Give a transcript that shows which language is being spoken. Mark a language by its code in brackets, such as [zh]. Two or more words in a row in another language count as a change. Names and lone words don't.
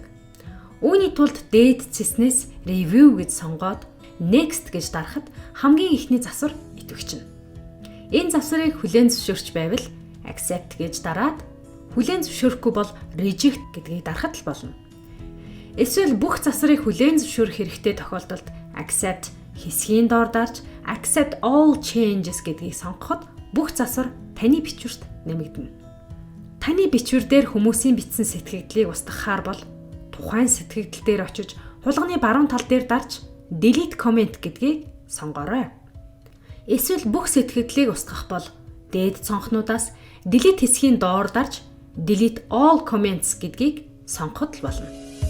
[mn] Үүний тулд дээд цэснээс review гэж сонгоод next гэж дарахад хамгийн ихний засвар идэвхжинэ. Энэ засварыг хүлээн зөвшөөрч байвал accept гэж дараад хүлээн зөвшөөрөхгүй бол reject гэдгийг дарахад л болно. Эсвэл бүх засварыг хүлээн зөвшөөрөх хэрэгтэй тохиолдолд accept хэсгийн доор дарж [en] accept all changes [mn] гэдгийг сонгоход бүх засвар таны бичвэрт нэмэгдэнэ. Таны бичвэр дээр хүмүүсийн бичсэн сэтгэгдлийг устгахаар бол тухайн сэтгэгдэл дээр очиж хулганы баруун тал дээр дарж [en] delete comment [mn] гэдгийг сонгоорой. Эсвэл бүх сэтгэгдлийг устгах бол дээд цонхнуудаас delete хэсгийн доор дарж [en] delete all comments [mn] гэдгийг сонгоход л болно.